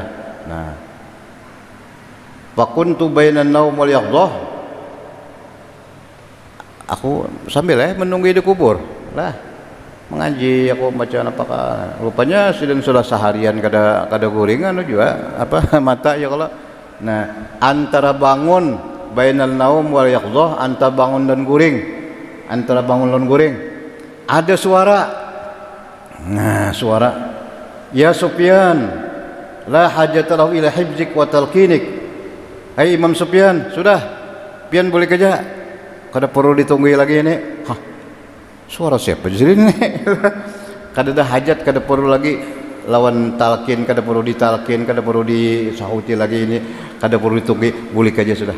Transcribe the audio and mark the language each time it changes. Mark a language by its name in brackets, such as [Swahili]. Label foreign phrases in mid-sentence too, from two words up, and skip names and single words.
[Banjar] Nah [Arabic] فكنت بين النوم واليقظة [Banjar] aku sambil menunggu di kubur lah mengaji aku baca apakah rupanya sudah seharian kada guringan juga apa mata ya kalau. Nah antara bangun [Arabic] بين النوم واليقظة [Banjar] antara bangun dan guring ada suara. Nah suara [Arabic] يا سفيان لا حاجة له إلى حبزك وتلقينك. [Banjar] Hai Imam Sufyan sudah pian boleh kerja kada perlu ditunggu lagi ini. Suara siapa jadi ini kada ada hajat kada perlu lagi lawan talqin kada perlu ditalqin kada perlu disahuti lagi ini kada perlu ditunggu boleh kerja sudah.